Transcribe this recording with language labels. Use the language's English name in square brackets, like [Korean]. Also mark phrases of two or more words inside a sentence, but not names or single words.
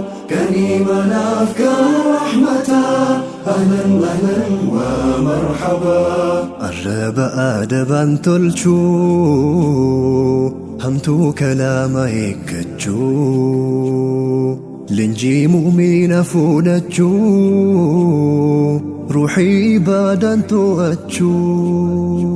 [Arabic] كان إيمانا في كل رحمة. أهلًا أهلًا ومرحبا. [Oromo] Arraba aadabaan tolchuu, hamtuu kalaama eeggachuu, leenjii mu'miina fudhachuu, ruuxii ibaadaan to'achuu.